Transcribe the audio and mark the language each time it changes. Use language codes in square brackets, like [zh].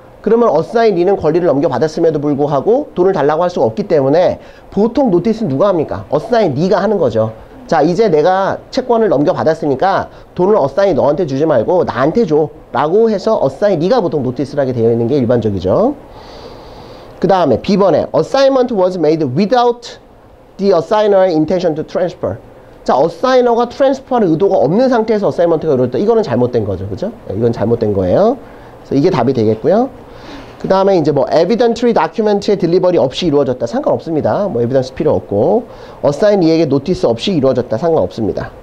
[ko] 그러면 어사인 니는 권리를 넘겨받았음에도 불구하고 돈을 달라고 할 수가 없기 때문에 보통 노티스는 누가 합니까? 어사인 니가 하는 거죠. 자, 이제 내가 채권을 넘겨받았으니까 돈을 어사인 너한테 주지 말고 나한테 줘 라고 해서 어사인 네가 보통 노티스를 하게 되어 있는 게 일반적이죠. 그 다음에 B번에 [en] Assignment was made without the assigner's intention to transfer. [ko] 자, 어사이너가 트랜스퍼할 의도가 없는 상태에서 어사이먼트가 이루어졌다. 이거는 잘못된 거죠. 그죠? 이건 잘못된 거예요. 그래서 이게 답이 되겠고요. 그 다음에 이제 뭐 evidentiary document의 딜리버리 없이 이루어졌다. 상관없습니다. 뭐 에비던스 필요 없고 어사인 이에게 노티스 없이 이루어졌다. 상관없습니다.